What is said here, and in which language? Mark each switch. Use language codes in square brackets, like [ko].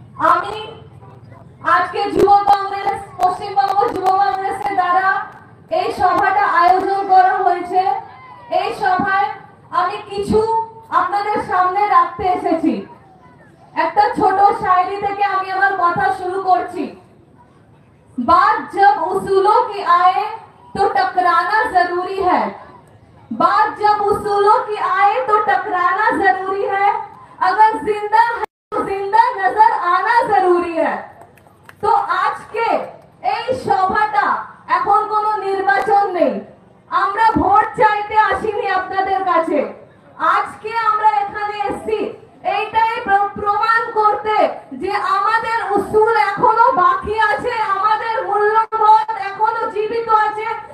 [bn] আমি আজকে যুব কংগ্রেস, পশ্চিমবঙ্গ যুব কংগ্রেসের দ্বারা এই সভাটা আয়োজন করা হয়েছে। এই সভায় আমি কিছু আপনাদের সামনে রাখতে এসেছি। একটা ছোট শায়রি থেকে আমি আমার কথা শুরু করছি। [hi] बात जब उसूलों की आए तो टकराना जरूरी है। बात जब उसूलों की आए तो टकराना जरूरी है। अगर जिंदा है तो जिंदा नजर आना जरूरी है। [bn] তো আজকে এই সভাটা এখন কোনো নির্বাচন নেই, আমরা ভোট চাইতে আসিনি আপনাদের কাছে। আজকে আমরা এখানে এসেছি এইটাই প্রমাণ করতে যে আমাদের উসুল এখনো বাকি আছে, আমাদের মূল্যবোধ এখনো জীবিত আছে।